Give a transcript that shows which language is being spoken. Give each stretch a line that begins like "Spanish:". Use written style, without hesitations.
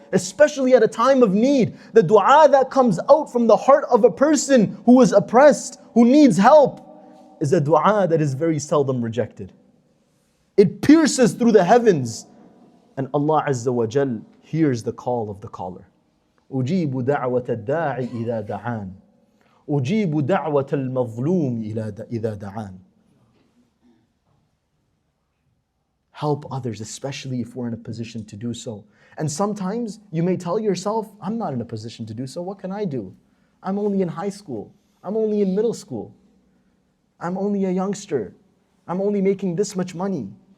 English: Especially at a time of need. The dua that comes out from the heart of a person who is oppressed, who needs help, is a dua that is very seldom rejected. It pierces through the heavens, and Allah Azza wa Jal hears the call of the caller.
Arabic: أجيب دعوة الداعي إذا دعان أجيب دعوة المظلوم إذا دعان.
English: Help others, especially if we're in a position to do so. And sometimes you may tell yourself, I'm not in a position to do so, what can I do? I'm only in high school, I'm only in middle school, I'm only a youngster, I'm only making this much money.